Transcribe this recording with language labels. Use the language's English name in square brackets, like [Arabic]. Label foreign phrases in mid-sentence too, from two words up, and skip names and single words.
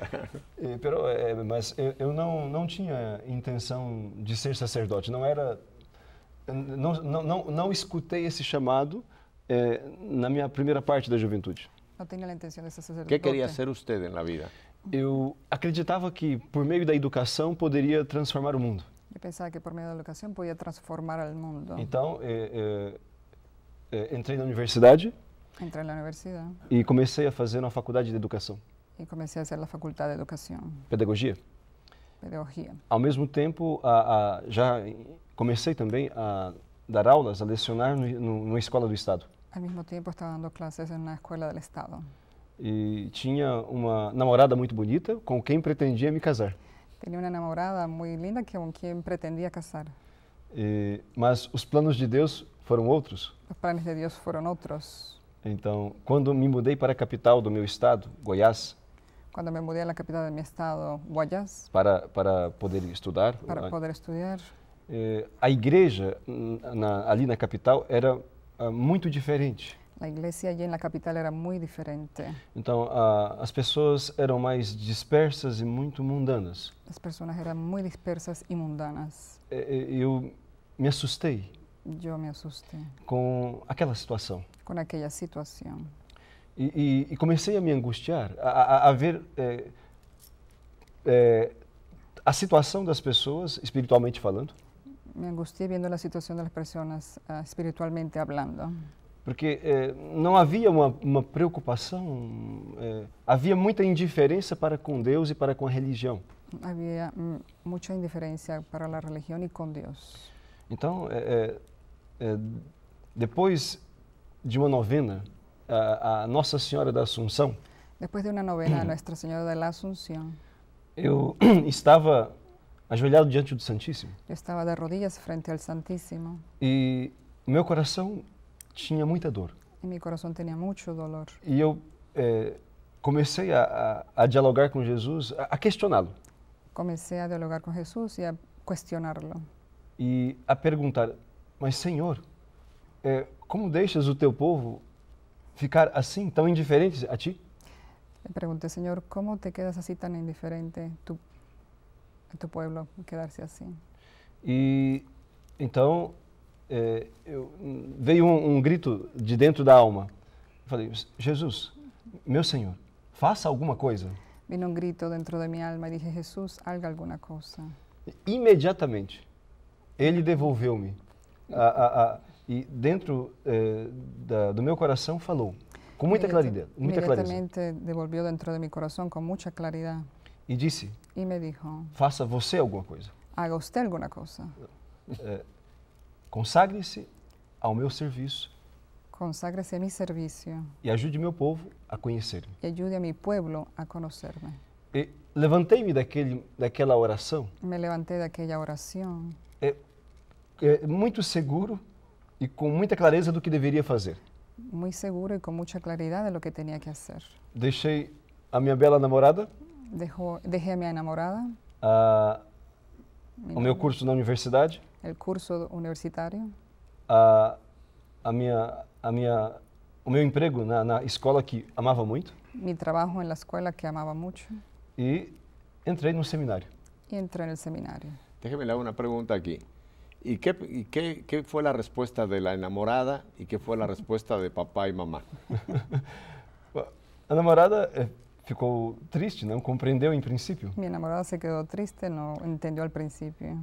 [Portuguese] Mas eu não tinha intenção de ser sacerdote, não escutei esse chamado na minha primeira parte da juventude. Não tinha a intenção de ser sacerdote. O que queria ser você na vida? Eu acreditava que por meio da educação poderia transformar o mundo. [Spanish] Y pensaba que por medio de la educación podía transformar al mundo. [Portuguese] Então, entrei na universidade [Spanish] Entré en la universidad [Portuguese] e comecei a fazer uma faculdade de educação, [Spanish] y comencé a hacer la facultad de educación, [Portuguese] pedagogia. [Spanish] pedagogía. [Portuguese] Ao mesmo tempo, já comecei também a dar aulas, a lecionar numa escola do Estado. [Spanish] Al mismo tiempo estaba dando clases en una escuela del Estado. [Portuguese] E tinha uma namorada muito bonita com quem pretendia me casar. [Spanish] Tenía una enamorada muy linda con quien pretendía casar. [Portuguese] Mas os planos de Deus foram outros. [Spanish] Los planes de Dios fueron otros. [Portuguese] Então, quando me mudei para a capital do meu estado, Goiás, [Spanish] Cuando me mudé a la capital de mi estado, Guayas, [Portuguese] para poder estudar, [Spanish] para poder estudiar, [Portuguese] a igreja ali na capital era muito diferente. [Spanish] la iglesia allí en la capital era muy diferente. [Portuguese] Então, as pessoas eram mais dispersas e muito mundanas. [Spanish] Las personas eran muy dispersas y mundanas. [Portuguese] Eu me assustei [Spanish] Yo me asusté [Portuguese] com aquela situação. [Spanish] con aquella situación. [Portuguese] E comecei a me angustiar, a ver a situação das pessoas, espiritualmente falando, [Spanish] Me angustié viendo la situación de las personas espiritualmente hablando, [Portuguese] porque não havia uma preocupação, havia muita indiferença para com Deus e para com a religião. [Spanish] había mucha indiferencia para la religión y con Dios. [Portuguese] Então, depois de uma novena, a Nossa Senhora da Assunção, [Spanish] Después de una novena a Nuestra Señora de la Asunción, [Portuguese] eu estava ajoelhado diante do Santíssimo [Spanish] yo estaba de rodillas frente al Santísimo [Portuguese] e meu coração tinha muita dor. [Spanish] y mi corazón tenía mucho dolor. [Portuguese] E eu comecei a dialogar com Jesus, a questioná-lo [Spanish] Comencé a dialogar con Jesús y a cuestionarlo. [Portuguese] e a perguntar: mas Senhor, como deixas o teu povo ficar assim, tão indiferente a ti? [Spanish] Le pregunté, Señor, ¿cómo te quedas así tan indiferente tu pueblo quedarse así? [Portuguese] E então veio um grito de dentro da alma. Eu falei: Jesus, meu Senhor, faça alguma coisa. [Spanish] Vino un grito dentro de mi alma y dije, Jesús, haga alguna cosa. [Portuguese] Imediatamente, ele devolveu-me. E dentro do meu coração falou, com muita clareza. [Spanish] Inmediatamente devolvió dentro de mi corazón con mucha claridad [Portuguese] E disse: [Spanish] y me dijo, [Portuguese] faça você alguma coisa. [Spanish] haga usted alguna cosa. [Portuguese] Consagre-se ao meu serviço [Spanish] Conságrese a mi servicio [Portuguese] e ajude meu povo a conhecer-me. [Spanish] y ayude a mi pueblo a conocerme. [Portuguese] E levantei-me daquela oração [Spanish] Me levanté de aquella oración [Portuguese] muito seguro e com muita clareza do que deveria fazer. [Spanish] muy seguro y con mucha claridad de lo que tenía que hacer. [Portuguese] Deixei a minha bela namorada, [Spanish] Dejé a mi enamorada, [Portuguese] o meu curso na universidade, [Spanish] el curso universitario, [Portuguese] o meu emprego na escola que amava muito [Spanish] mi trabajo en la escuela que amaba mucho [Portuguese] e entrei no seminário. [Spanish] y entré en el seminario. Déjeme le hago una pregunta aquí. ¿Y qué fue la respuesta de la enamorada y qué fue la respuesta de papá y mamá? [Portuguese] A namorada ficou triste, não compreendeu em princípio. [Spanish] Mi enamorada se quedó triste, no entendió al principio.